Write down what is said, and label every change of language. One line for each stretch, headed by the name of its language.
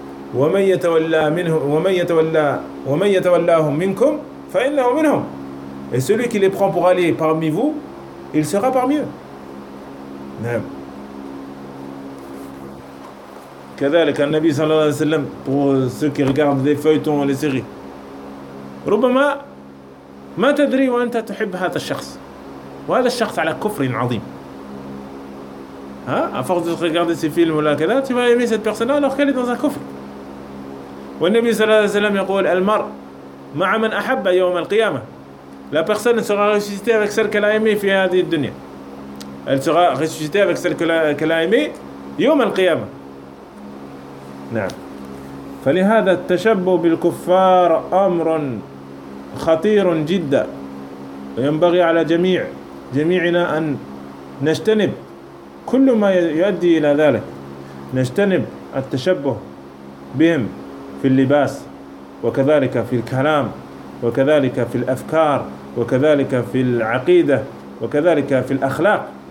Arabic: ومن يتولاهم منكم فإنه منهم.
French: Et celui qui les prend pour aller parmi vous, il sera parmi eux. Naam.
Arabic: كذلك النبي صلى الله عليه وسلم,
French: pour ceux qui regardent les feuilletons, les séries.
Arabic: ربما ما تدري وانت تحب هذا الشخص. وهذا الشخص على كفر عظيم.
French: À force de regarder ces films ou là, tu vas aimer cette personne alors qu'elle est dans un coffre.
Arabic: والنبي صلى الله عليه وسلم يقول المرء مع من أحب يوم القيامة.
French: La personne sera ressuscitée avec celle qu'elle a aimée
Arabic: في هذه الدنيا.
French: Elle sera ressuscitée avec celle qu'elle a aimée
Arabic: يوم القيامة. نعم. فلهذا التشبه بالكفار أمر خطير جدا. وينبغي على جميعنا أن نجتنب كل ما يؤدي إلى ذلك. نجتنب التشبه بهم في اللباس وكذلك في الكلام وكذلك في الأفكار وكذلك في العقيدة وكذلك في الأخلاق.